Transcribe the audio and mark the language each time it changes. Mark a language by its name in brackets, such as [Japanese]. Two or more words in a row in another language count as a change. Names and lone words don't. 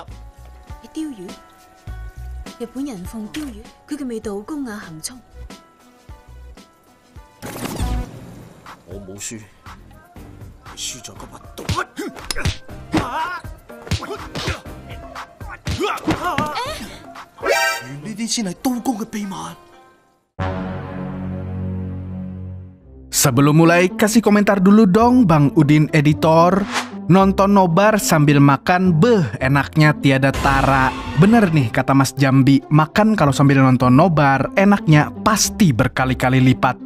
[Cantonese] 係鯛魚，日本人奉鯛魚，佢嘅味道好高雅含蓄。我冇輸，係輸在嗰把刀。原呢啲先係刀工嘅秘密。 [Indonesian] Sebelum mulai, kasih komentar dulu dong Bang Udin Editor. Nonton nobar sambil makan, enaknya tiada tara. Bener nih kata Mas Jambi, makan kalau sambil nonton nobar, enaknya pasti berkali-kali lipat.